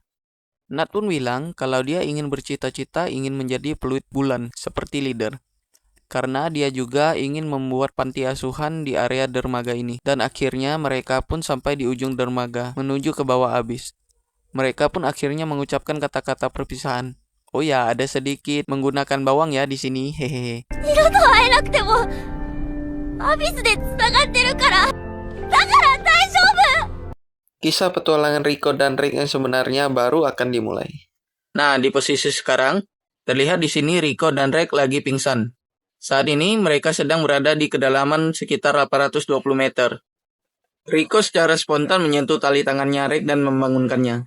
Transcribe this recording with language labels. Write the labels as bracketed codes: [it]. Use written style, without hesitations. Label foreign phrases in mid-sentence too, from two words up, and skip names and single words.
[id] Nat pun bilang kalau dia ingin bercita-cita ingin menjadi peluit bulan seperti leader. Karena dia juga ingin membuat panti asuhan di area dermaga ini. Dan akhirnya mereka pun sampai di ujung dermaga menuju ke bawah Abyss. Mereka pun akhirnya mengucapkan kata-kata perpisahan. Oh ya, ada sedikit menggunakan bawang ya di sini. Hehehe. [ja] アビスで繋がってるから。だから大丈夫。 [id] Kisah petualangan Riko dan Rick yang sebenarnya baru akan dimulai. Nah, di posisi sekarang, terlihat di sini Riko dan Rick lagi pingsan. Saat ini mereka sedang berada di kedalaman sekitar 820 meter. Riko secara spontan menyentuh tali tangannya Rick dan membangunkannya.